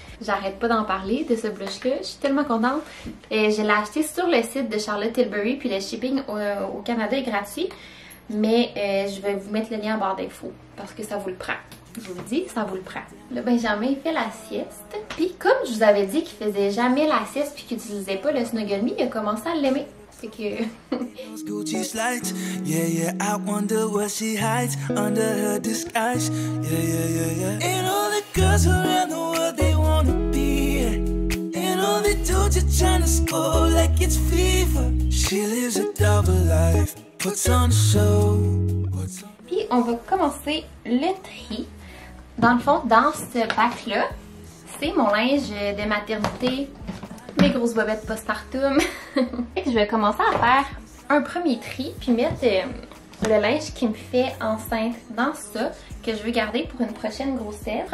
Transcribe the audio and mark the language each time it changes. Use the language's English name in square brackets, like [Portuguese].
[French] J'arrête pas d'en parler de ce blush-là, je suis tellement contente. Je l'ai acheté sur le site de Charlotte Tilbury puis le shipping au Canada est gratuit. Mais je vais vous mettre le lien en barre d'infos parce que ça vous le prend. Je vous le dis, ça vous le prend. Là, Benjamin fait la sieste. Puis comme je vous avais dit qu'il faisait jamais la sieste puis qu'il n'utilisait pas le Snuggle Me, il a commencé à l'aimer. Fait que... [English] Gucci slides, yeah, yeah. I wonder what she hides under her disguise, yeah, yeah, yeah, yeah. And all the girls around the world they wanna be, and all the dudes are trying to score like it's fever. She lives a double life, puts on a show. [French] Puis on va commencer le tri. Dans le fond, dans ce bac-là, c'est mon linge de maternité, mes grosses bobettes postpartum. Je vais commencer à faire un premier tri, puis mettre le linge qui me fait enceinte dans ça, que je veux garder pour une prochaine grossesse.